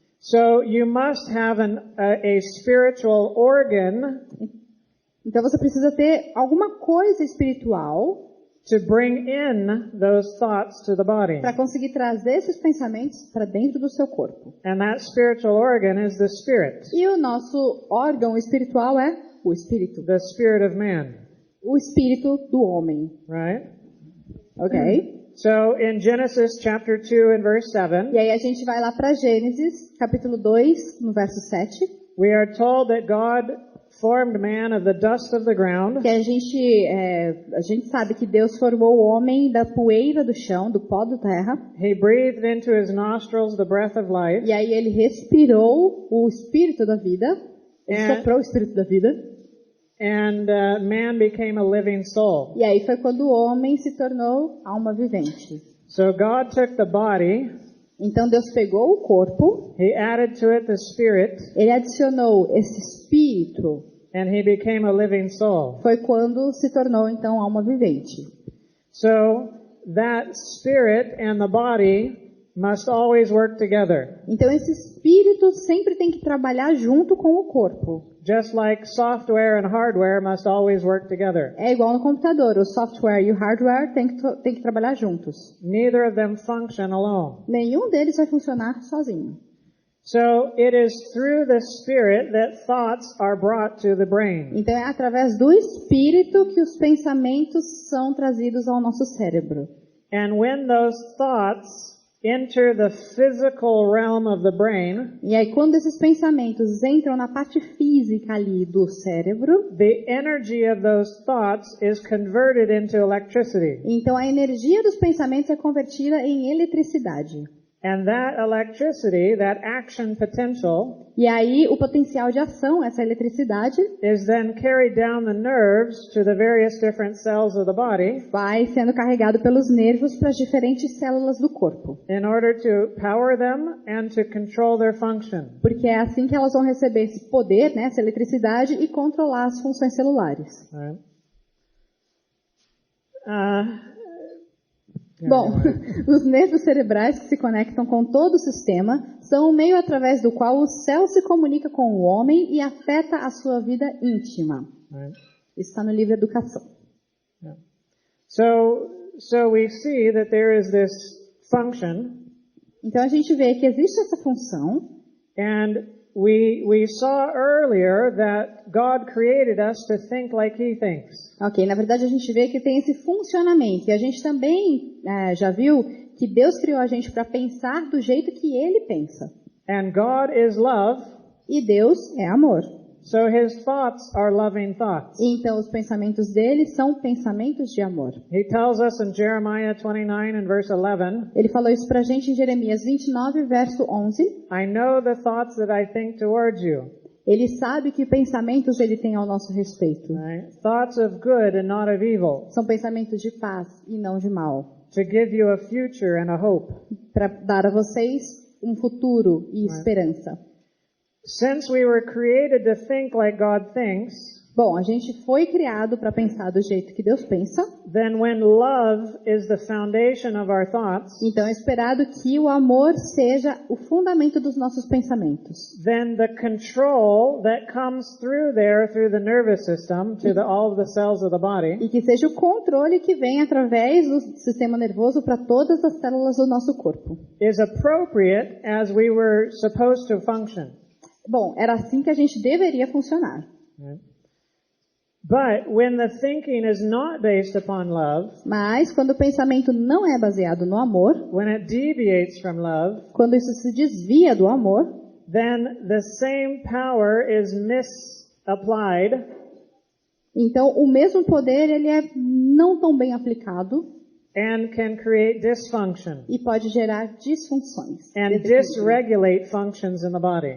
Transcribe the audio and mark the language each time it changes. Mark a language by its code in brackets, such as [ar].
[en] So you must have a spiritual organ [pt] Então você precisa ter alguma coisa espiritual [en] to bring in those thoughts to the body. [pt] para conseguir trazer esses pensamentos para dentro do seu corpo. [en] And that spiritual organ is the spirit. [pt] E o nosso órgão espiritual é o espírito. [en] The spirit of man. [pt] O espírito do homem. [en] Right? [pt] Ok? [en] So in Genesis chapter 2 and verse 7, [pt] E aí a gente vai lá para Gênesis, capítulo 2, no verso 7. [en] we are told that God formed man of the dust of the ground. [pt] Que a gente sabe que Deus formou o homem da poeira do chão, do pó da terra. [en] He breathed into his nostrils the breath of life. [pt] E aí ele respirou o espírito da vida. Ele É. soprou o espírito da vida. [en] And man became a living soul. [pt] E aí foi quando o homem se tornou alma vivente. [en] So God took the body, [pt] Então Deus pegou o corpo, [en] He added to it the spirit, [pt] ele adicionou esse espírito. [en] and he became a living soul. [pt] Foi quando se tornou então alma vivente. [en] So that spirit and the body must always work together. [pt] Então esse espírito sempre tem que trabalhar junto com o corpo. [en] Just like software and hardware must always work together. [pt] É igual no computador, o software e o hardware tem que trabalhar juntos. [en] Neither of them function alone. [pt] Nenhum deles vai funcionar sozinho. [en] So it is through the spirit that thoughts are brought to the brain. [pt] Então é através do espírito que os pensamentos são trazidos ao nosso cérebro. [en] And when those thoughts enter the physical realm of the brain, [pt] E aí quando esses pensamentos entram na parte física ali do cérebro, [en] the energy of those thoughts is converted into electricity. [pt] então a energia dos pensamentos é convertida em eletricidade. [en] And that electricity, that action potential, [pt] E aí o potencial de ação, essa eletricidade, [en] is then carried down the nerves to the various different cells of the body [pt] vai sendo carregado pelos nervos para as diferentes células do corpo. [en] in order to power them and to control their function. [pt] Porque é assim que elas vão receber esse poder, né, essa eletricidade, e controlar as funções celulares. [en] Right? [pt] Bom, os nervos cerebrais que se conectam com todo o sistema são o meio através do qual o céu se comunica com o homem e afeta a sua vida íntima. [en] Right? [pt] Isso está no livro Educação. [en] Yeah. So we see that there is this function, [pt] Então a gente vê que existe essa função. [en] and we saw earlier that God created us to think like He thinks. [pt] Ok, na verdade a gente vê que tem esse funcionamento. E a gente também já viu que Deus criou a gente para pensar do jeito que Ele pensa. [en] And God is love, [pt] E Deus é amor. [en] so His thoughts are loving thoughts. [pt] E então os pensamentos dele são pensamentos de amor. [en] He tells us in Jeremiah 29 and verse 11, [pt] Ele falou isso pra gente em Jeremias 29, verso 11. [en] I know the thoughts that I think towards you. [pt] Ele sabe que pensamentos ele tem ao nosso respeito. [en] Right? Thoughts of good and not of evil, [pt] São pensamentos de paz e não de mal. [en] to give you a future and a hope. [pt] Para dar a vocês um futuro e esperança. [en] Since we were created to think like God thinks, [pt] Bom, a gente foi criado para pensar do jeito que Deus pensa. [en] then when love is the foundation of our thoughts, [pt] Então é esperado que o amor seja o fundamento dos nossos pensamentos. [en] then the control that comes through there, through the nervous system, to all of the cells of the body, [pt] E que seja o controle que vem através do sistema nervoso para todas as células do nosso corpo. [en] is appropriate as we were supposed to function. [pt] Bom, era assim que a gente deveria funcionar. [en] Right? But when the thinking is not based upon love, [pt] Mas quando o pensamento não é baseado no amor, [en] when it deviates from love, [pt] quando isso se desvia do amor, [en] then the same power is misapplied, [pt] então o mesmo poder ele é não tão bem aplicado [en] and can create dysfunction [pt] e pode gerar disfunções [en] and dysregulate functions in the body.